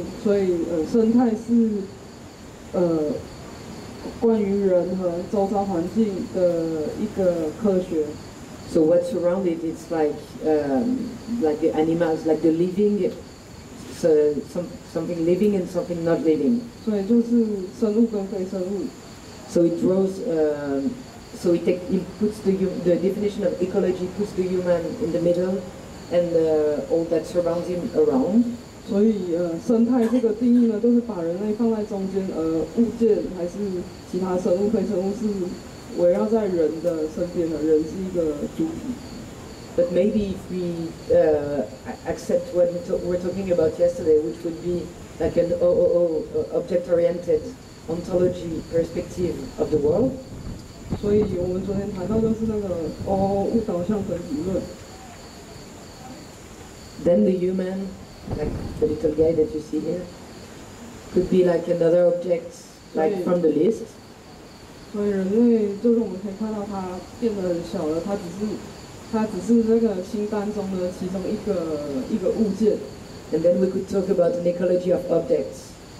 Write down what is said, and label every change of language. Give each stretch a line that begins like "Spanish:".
Chinese: 所以生态是关于人和周遭环境的一个科学。
English: So what's around it? It's like the animals, like the living. So something living and something not living.
Chinese: 所以就是生物跟非生物。
English: So it draws. So it puts the definition of ecology puts the human in the middle, and all that surrounds him around.
Chinese: 所以生态这个定义呢，就是把人类放在中间，物件还是其他生物、非生物是围绕在人的身边的，人是一个主体。
English: But maybe if we accept what we were talking about yesterday, which would be like an object-oriented ontology perspective of the world.
Chinese: 所以我们昨天谈到就是那个物导向本体论。
English: Then the human, like the little guy that you see here, could be like another object, like from the list.
Chinese: 所以人类就是我们可以看到它变得很小了，它只是那个清单中的其中一个物件。
English: And then we could talk about an ecology of objects.